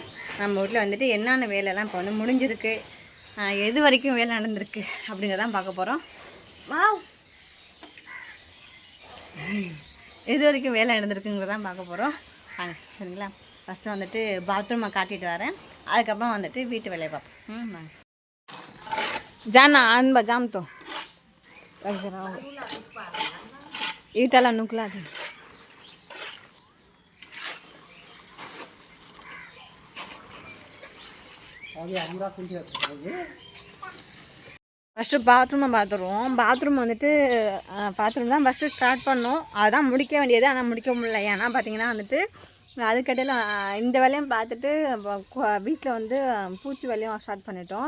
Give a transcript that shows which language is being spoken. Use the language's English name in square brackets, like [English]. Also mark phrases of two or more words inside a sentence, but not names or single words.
[Tamil] நம்ம வீட்டில் வந்துட்டு என்னென்ன வேலையெல்லாம் இப்போ வந்து முடிஞ்சிருக்கு, எது வரைக்கும் வேலை நடந்திருக்கு அப்படிங்கிறதான் பார்க்க போகிறோம். எது வரைக்கும் வேலை நடந்திருக்குங்கிறதான் பார்க்க போகிறோம். வாங்க, சரிங்களா? ஃபஸ்ட்டு வந்துட்டு பாத்ரூமை காட்டிட்டு வரேன், அதுக்கப்புறம் வந்துட்டு வீட்டு வேலையை பார்ப்போம். வாங்க. जाना आन बजाम तो लग जरा ईटाला नुकला थी. ஃபஸ்ட்டு பாத்ரூமை பார்த்துருவோம். பாத்ரூம் வந்துட்டு பாத்ரூம் தான் ஃபஸ்ட்டு ஸ்டார்ட் பண்ணோம். அதுதான் முடிக்க வேண்டியது, ஆனால் முடிக்க முடியல. ஏன்னா பார்த்தீங்கன்னா வந்துட்டு அதுக்கடையில் இந்த வேலையும் பார்த்துட்டு வீட்டில் வந்து பூச்சி வேலையும் ஸ்டார்ட் பண்ணிட்டோம்.